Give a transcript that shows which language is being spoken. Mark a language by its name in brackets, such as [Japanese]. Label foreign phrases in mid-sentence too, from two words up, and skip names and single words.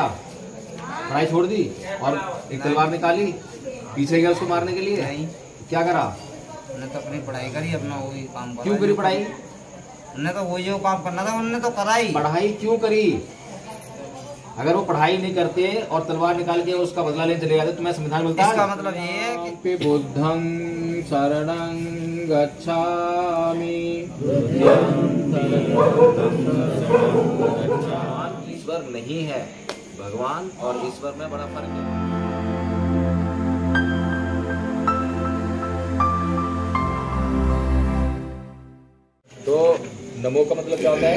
[Hindi] पढ़ाई छोड़ दी और एक तलवार निकाली, पीछे गया उसको मारने के लिए। नहीं, क्या करा? उन्होंने तो अपनी पढ़ाई करी, अपना वही काम करा। क्यों करी पढ़ाई? उन्होंने तो वही जो काम करना था उन्होंने तो कराई। पढ़ाई क्यों करी? अगर वो पढ़ाई नहीं करते और तलवार निकाल के उसका बदला लेने चले जाते तो मैं संविधान मिलता। इसका मतलब ये है कि [Pali] बुद्धं शरणं गच्छामि। [Hindi] भगवान ईश्वर नहीं है। भगवान और ईश्वर में बड़ा फर्क है। तो नमो का मतलब क्या होता है?